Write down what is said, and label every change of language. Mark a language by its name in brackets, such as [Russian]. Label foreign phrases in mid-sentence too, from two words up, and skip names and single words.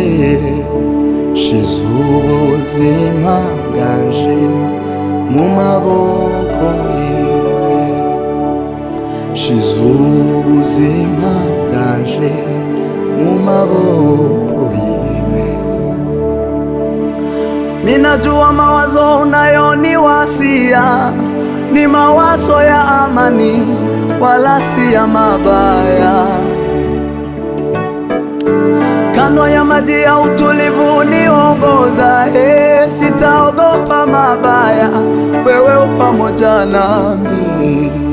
[Kinyarwanda] Shize ubuzima bwanje mu maboko yiwe, shize ubuzima bwanje mu maboko yiwe. [Swahili] Ninajua mawazo unayoniwasia ni mawazo ya amani, wala si ya mabaya. Kando ya maji ya utulivu niongoza, sitaogopa mabaya, wewe upamoja nami.